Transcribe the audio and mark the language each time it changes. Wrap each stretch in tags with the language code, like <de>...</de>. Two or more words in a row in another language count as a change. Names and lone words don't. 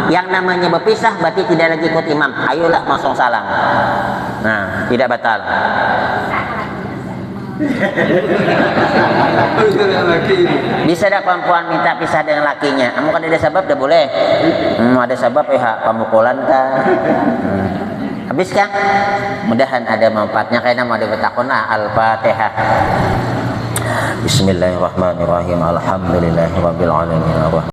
<id>Yang namanya berpisah berarti tidak lagi ikut imam. Ayolah langsung salam. Nah, tidak batal. Bisa ada perempuan minta pisah dengan lakinya. Kamu kan ada sebab dah boleh. Ada sebab pemukulan kah? Habis kah? Mudahan ada manfaatnya. Kayaknya mau ada bertakun Al-Fatihah.</id> <ar>بسم الله الرحمن الرحيم. الحمد لله رب العالمين.</ar>